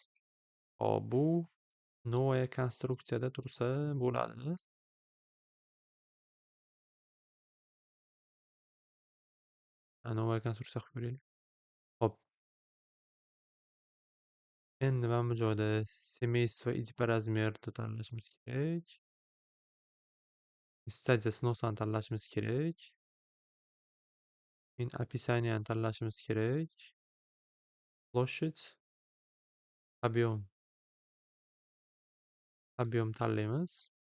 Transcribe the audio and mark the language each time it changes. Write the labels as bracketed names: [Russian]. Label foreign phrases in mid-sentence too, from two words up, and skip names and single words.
[Uzbek] Hop, bu новая konstruksiyada tursa bo'ladi. [Russian] Новая konstruksiya [Uzbek] qilib ko'raylik. Hop. Endi mana bu joyda [Russian] семейство и типа [Uzbek] размерni tanlashimiz kerak. Stadiya sinovsani tanlashimiz kerak. Keyin описаниеni tanlashimiz kerak. [Russian] Площадь, объем [Uzbek] tanlaymiz.